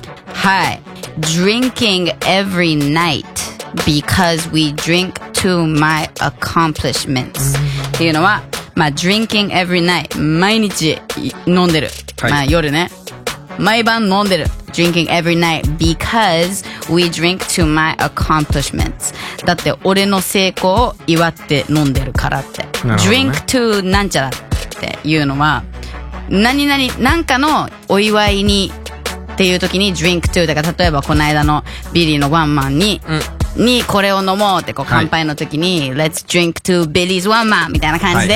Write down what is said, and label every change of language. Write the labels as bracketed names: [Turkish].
[English] はい、 Drinking every night because we drink to my accomplishments [Japanese] っていうのは、まあ、 [English] Drinking every night、 [Japanese] 毎日飲んでる、はい、まあ、夜ね、毎晩飲んでる。 [English] Drinking every night because we drink to my accomplishments. [Japanese] だって俺の成功を祝って飲んでるからって。ね、 drink to なんちゃらっていうのは、何々、なんかのお祝いにっていう時に drink to。だから例えばこの間のビリーのワンマンに、うん、にこれを飲もうってこう乾杯の時に、はい、 [English] let's drink to Billy's one man [Japanese] みたいな感じで。